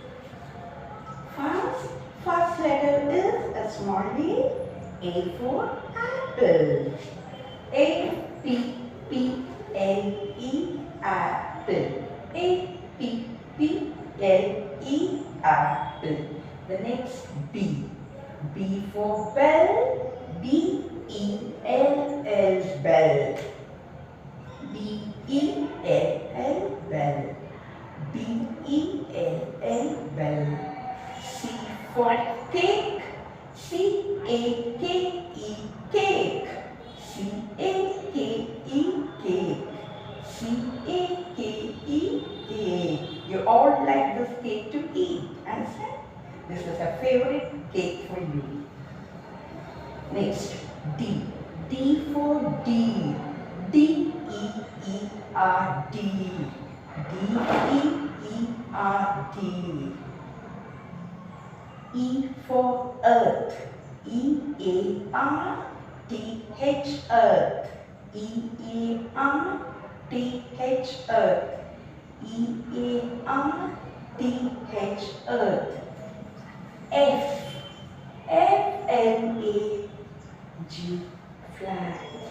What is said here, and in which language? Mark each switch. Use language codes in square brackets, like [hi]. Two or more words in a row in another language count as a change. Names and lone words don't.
[en] First letter is a small A for apple. A-P-P-L-E, apple. A-P-P-L-E, apple. The next B. B for bell. B-E-L-L, bell. B-E-L-L, bell. B-E-L-L, bell. C for cake. C-A-K-E, cake. C-A-K-E, cake. C-A-K-E, cake. You all like this cake to eat. Understand? This is a favorite cake for you. Next, D. D for deer. D-E-E-R-D. D-E-E-R-D. E for earth. E-A-R-T-H, earth. E-A-R-T-H, earth. E-A-R-T-H, T-H, earth. F, F-L-A-G, flag.